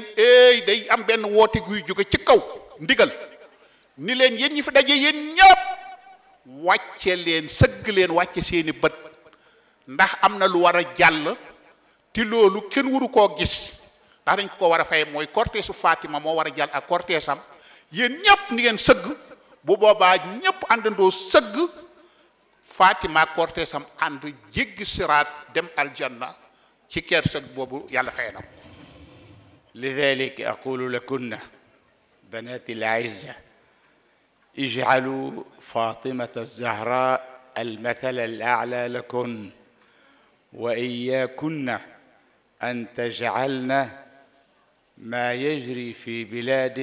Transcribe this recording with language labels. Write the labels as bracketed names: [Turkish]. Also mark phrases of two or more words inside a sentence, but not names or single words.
[Wolof] day am benn woote guy jóge ci kaw ndigal ni leen yéen ñi fi daje yéen ñépp wàcce leen sëgg leen wàcce seeni bët ndax am na lu war a jàll te loolu kenn waru koo gis ndax dañ ko war a fay mooy cortège su Fatima moo war a jàll ak cortège am yéen ñépp ni ngeen sëgg bu boobaa ñépp àndandoo sëgg Fatima cortège am ànd jéggi siraat dem aljanna ci kersëg boobu yàlla fay na [Arabic] لذلك أقول لكن بنات الأعزة اجعلوا فاطمة الزهراء المثل الأعلى لكن وإياكن أن تجعلن ما يجري في بلاد